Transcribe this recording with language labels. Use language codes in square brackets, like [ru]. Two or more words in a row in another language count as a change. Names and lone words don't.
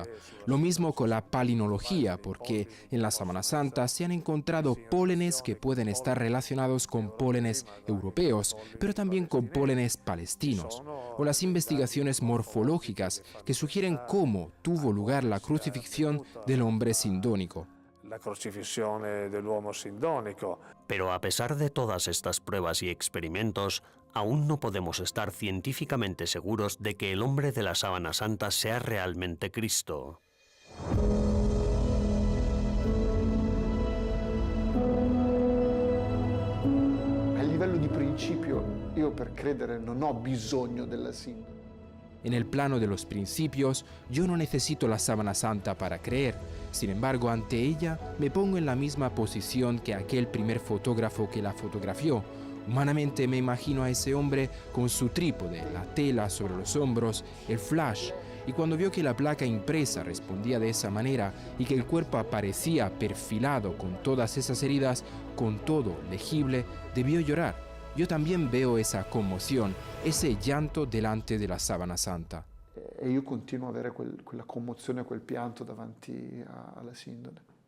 [es] Lo mismo con la palinología, porque en la sábana santa se han encontrado pólenes que pueden estar relacionados con pólenes europeos, pero también con pólenes palestinos. O las investigaciones morfológicas que sugieren cómo tuvo lugar la crucifixión del hombre sindónico. [it] La crocifissione dell'uomo sindonico. [es] Pero a pesar de todas estas pruebas y experimentos, aún no podemos estar científicamente seguros de que el hombre de la sábana santa sea realmente Cristo. [it] A livello di principio, io per credere non ho bisogno della sindone. [es] En el plano de los principios, yo no necesito la sábana santa para creer. Sin embargo, ante ella me pongo en la misma posición que aquel primer fotógrafo que la fotografió. Humanamente me imagino a ese hombre con su trípode, la tela sobre los hombros, el flash, y cuando vio que la placa impresa respondía de esa manera y que el cuerpo aparecía perfilado con todas esas heridas, con todo legible, debió llorar. Yo también veo esa conmoción, ese llanto delante de la sábana santa. [it] E io continuo a avere quella commozione, quel pianto davanti alla sindone.